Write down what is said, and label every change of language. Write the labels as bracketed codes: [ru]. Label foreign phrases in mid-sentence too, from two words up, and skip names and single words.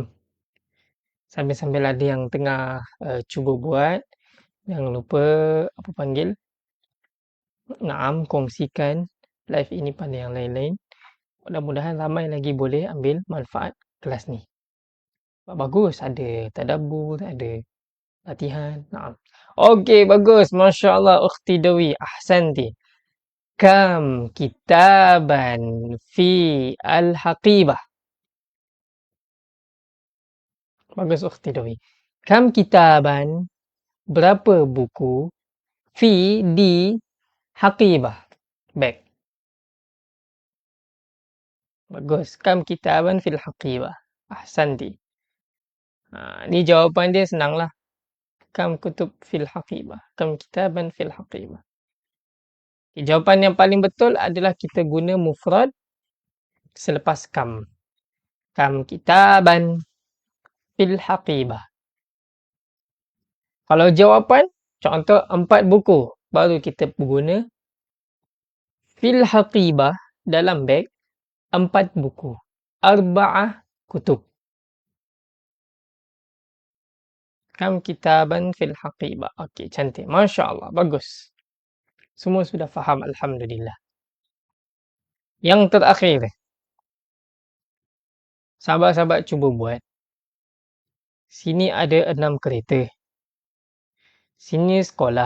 [ms] Sambil-sambil ada yang tengah cuba buat, jangan lupa kongsikan live ini pada yang lain-lain. Mudah-mudahan ramai lagi boleh ambil manfaat kelas ni. Bagus, ada tadabbur, ada latihan. Naam. Okey, bagus. [ar] ما شاء الله أختي Dewi، أحسنتِ. كم كتابا في الحقيبة. [ms] Bagus Ukhti Dewi. [ar] كم كتابا, [ms] berapa buku [ar] في الحقيبة, [ms] beg. Bagus. [ar] كم كتابا في الحقيبة. [ms] Ahsanti. Ni jawapan dia senanglah. [ar] كم كتب في الحقيبة. كم كتابا في الحقيبة. [ms] Jawapan yang paling betul adalah kita guna mufrad selepas kam. [ar] كم كتابا في الحقيبة. [ms] Kalau jawapan, contoh 4 buku, baru kita guna [ar] في الحقيبة [ms] dalam beg 4 buku. [ar] أربعة كتب. كم كتابا في الحقيبة. [ms] Okey, cantik. [ar] ما شاء الله, [ms] bagus. Semua sudah faham, alhamdulillah. Yang terakhir, sahabat-sahabat cuba buat. Sini ada 6 kereta. Sini sekolah.